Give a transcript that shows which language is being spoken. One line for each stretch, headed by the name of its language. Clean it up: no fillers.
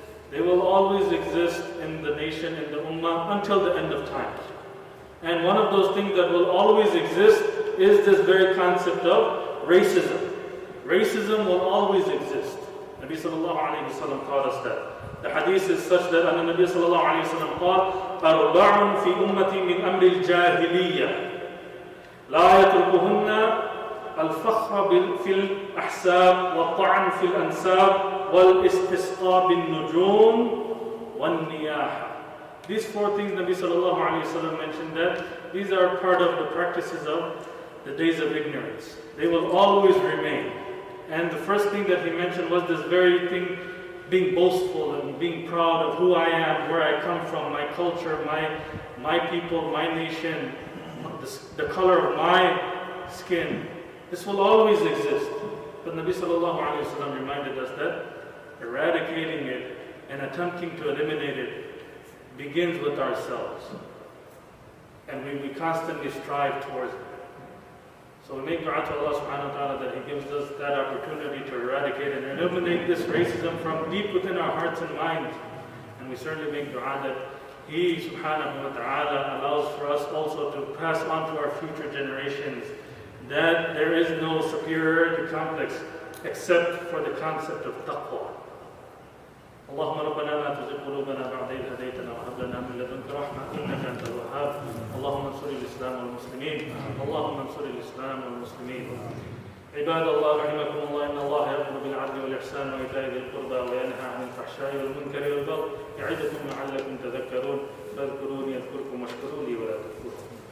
English: They will always exist in the nation, in the ummah, until the end of time. And one of those things that will always exist is this very concept of racism. Racism will always exist. Nabi sallallahu alayhi wa sallam taught us that. The hadith is such that Nabi sallallahu alayhi wa sallam
Arabic: قال أربع في أمتي من أمر الجاهلية لا يتركهن الفخر في الأحساب والطعن في الأنساب والاستسقاء بالنجوم والنياحة.
English: These four things Nabi sallallahu alayhi wa sallam mentioned that these are part of the practices of the days of ignorance. They will always remain. And the first thing that he mentioned was this very thing, being boastful and being proud of who I am, where I come from, my culture, my people, my nation, the color of my skin. This will always exist. But Nabi sallallahu alayhi wa sallam reminded us that eradicating it and attempting to eliminate it begins with ourselves. And we constantly strive towards it. So we make dua to Allah subhanahu wa ta'ala that He gives us that opportunity to eradicate and eliminate this racism from deep within our hearts and minds. And we certainly make dua that He subhanahu wa ta'ala allows for us also to pass on to our future generations that there is no superiority complex except for the concept of taqwa.
Arabic: اللهم ربنا لا تزغ قلوبنا بعد إذ هديتنا وهب لنا من لدنك رحمة إنك أنت الوهاب اللهم انصر الإسلام والمسلمين اللهم انصر الإسلام والمسلمين عباد الله رحمكم الله إن الله يأمر بالعدل والإحسان وإيتاء ذي القربى وينهى عن الفحشاء والمنكر والبغي يعظكم لعلكم تذكرون فاذكروني أذكركم واشكروا لي ولا تكفرون.